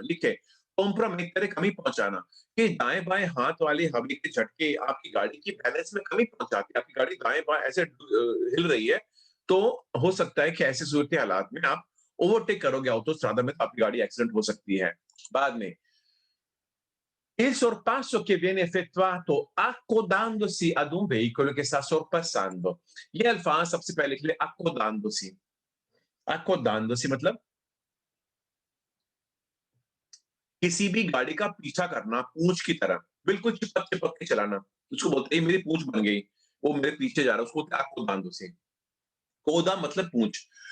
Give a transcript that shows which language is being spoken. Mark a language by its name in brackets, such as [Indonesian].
[Hindi] लिखे कॉम्प्रोमेट करे, कमी पहुंचाना, कि दाएं बाएं हाथ वाली हवा के झटके आपकी गाड़ी की बैलेंस में कमी पहुंचाती है, आपकी गाड़ी दाएं बाएं ऐसे हिल रही है, तो हो सकता है कि ऐसे सूरत हालात में आप ओवरटेक करोगे ऑटोस्ट्रादा में, तो आपकी गाड़ी एक्सीडेंट हो सकती है। बाद में [Italian] Il sorpasso che viene effettuato accodandosi ad un veicolo che sta sorpassando. [Hindi] ये अल्फाज सबसे पहले के लिए accodandosi. accodandosi मतलब किसी भी गाड़ी का पीछा करना पूंछ की तरह, बिल्कुल चिपक चिपक के चलाना, उसको बोलते हैं मेरी पूंछ बन गई, वो मेरे पीछे जा रहा है, उसको बोलते हैं accodandosi. कोदा मतलब पूंछ.